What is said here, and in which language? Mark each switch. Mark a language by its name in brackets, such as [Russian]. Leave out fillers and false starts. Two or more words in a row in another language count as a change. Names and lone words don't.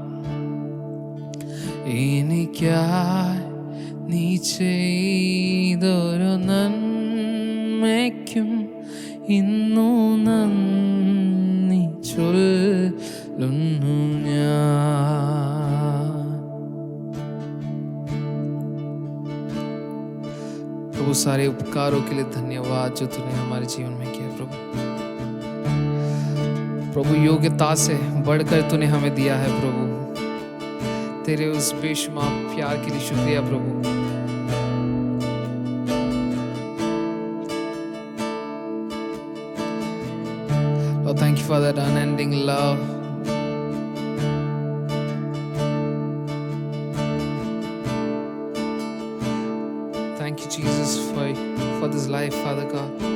[Malayalam] എനിക്കായി നീ ചെയ്തൊരു നന്മയ്ക്കും ഇന്നു നന്ദി ചൊല്ലുന്നു ഞാൻ। [Hindi] प्रभु सारे उपकारों के लिए धन्यवाद जो तूने हमारे जीवन में किया प्रभु। प्रभु योग्यता से बढ़कर तूने हमें दिया है प्रभु, तेरे उस बेशुमार प्यार के लिए शुक्रिया प्रभु। [English] Lord, thank you for that unending love. Thank you, Jesus, for this life, Father God.